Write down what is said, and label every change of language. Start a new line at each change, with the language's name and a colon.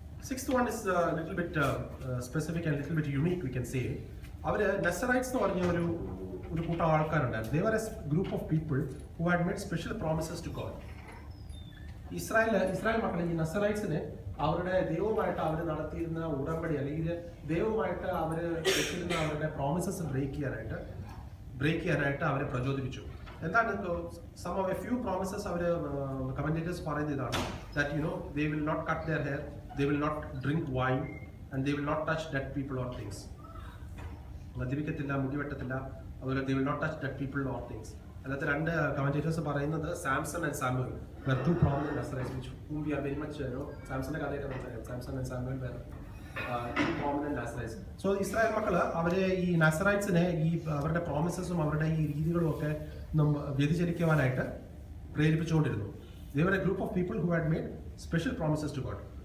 English: Sixth one is a little bit specific and little bit unique, we can say.
Malayalam: അവര് നെസറൈറ്റ്സ് എന്ന് പറഞ്ഞ ഒരു കൂട്ടം ആൾക്കാരുണ്ടായിരുന്നു.
English: They were a group of people who had made special promises to God.
Malayalam: Israel മക്കളെ ഈ നെസറൈറ്റ്സിന് അവരുടെ ദൈവവുമായിട്ട് അവർ നടത്തിയിരുന്ന ഉടമ്പടി അല്ലെങ്കിൽ ദൈവവുമായിട്ട് അവർ വെച്ചിരുന്ന അവരുടെ പ്രോമിസസ് ബ്രേക്ക് ചെയ്യാനായിട്ട് അവരെ പ്രചോദിപ്പിച്ചു. എന്താണ്
English: sum of a few promises
Malayalam: our commentators പറയുന്നത് ഇതാണ്,
English: That they will not cut their hair, they will not drink wine, and they will not touch dead people or things.
Malayalam: മദ്യപിക്കത്തില്ല, മുടിവെട്ടത്തില്ല, അതുപോലെ
English: they will not touch dead people or things.
Malayalam: അല്ലാത്ത രണ്ട് commentators പറയുന്നത്
English: Samson and Samuel were two prominent Nazarites, whom we are very much
Malayalam: സാംസന്റെ കഥയൊക്കെ നമുക്കറിയാം.
English: Samson and Samuel were two prominent Nazarites.
Malayalam: So Israel മക്കള് അവരെ ഈ നസറൈറ്റ്സിനെ ഈ അവരുടെ പ്രോമിസസും അവരുടെ ഈ രീതികളും ഒക്കെ വ്യതിചലിക്കുവാനായിട്ട് പ്രേരിപ്പിച്ചുകൊണ്ടിരുന്നു.
English: They were a group of people who had made special promises to God.